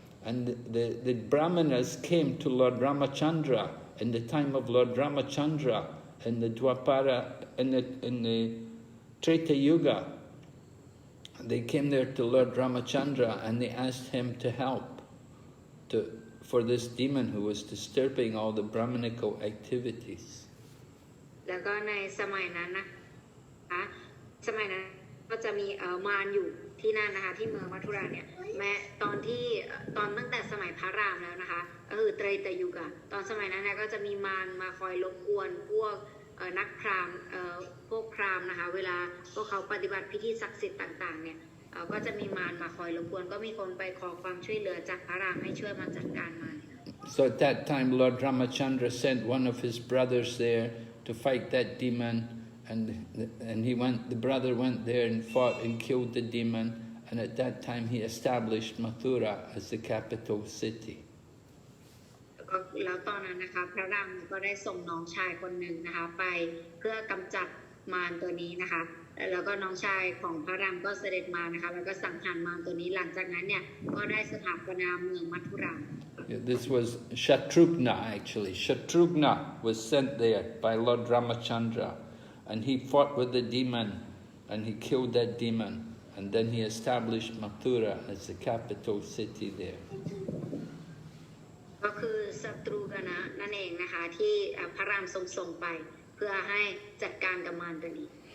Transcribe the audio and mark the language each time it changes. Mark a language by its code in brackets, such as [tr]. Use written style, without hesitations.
[en] And the Brahmanas came to Lord Ramachandra in the time of Lord Ramachandra in the Dwapara, in the Treta Yuga. They came there to Lord Ramachandra and they asked him to help for this demon who was disturbing all the Brahmanical activities. [th] แล้วก็ในสมัยนั้นนะคะสมัยนั้นก็จะมีมารอยู่ที่นั่นนะคะที่เมืองมัทุราเนี่ยแม้ตอนตั้งแต่สมัยพระรามแล้วนะคะก็คือไตรตยุกะตอนสมัยนั้นก็จะมีมารมาคอยรบกวนพวกนักพราหมณ์พวกพราหมณ์นะคะเวลาพวกเขาปฏิบัติพิธีศักดิ์สิทธิ์ต่างๆเนี่ยก็จะมีมารมาคอยรบกวนก็มีคนไปขอความช่วยเหลือจากพระรามให้ช่วยมาจัดการมาร [en] So at that time Lord Ramachandra sent one of his brothers there to fight that demon, and the brother went there and fought and killed the demon, and at that time he established Mathura as the capital city. [th] แล้วตอนนั้นนะคะพระรามก็ได้ส่งน้องชายคนหนึ่งนะคะไปเพื่อกำจัดมารตัวนี้นะคะแล้วก็น้องชายของพระรามก็เสด็จมานะคะแล้วก็สังหารมารตัวนี้หลังจากนั้นเนี่ยก็ได้สถาปนาเมืองมัทุรา [en] This was Shatrugna actually. Shatrugna was sent there by Lord Ramachandra, and he fought with the demon and he killed that demon. and then he established Mathura as the capital city there. [th] ก็คือศัตรูกันนะนั่นเองนะคะที่พระรามทรงส่งไปเพื่อให้จัดการกับมารตัวนี้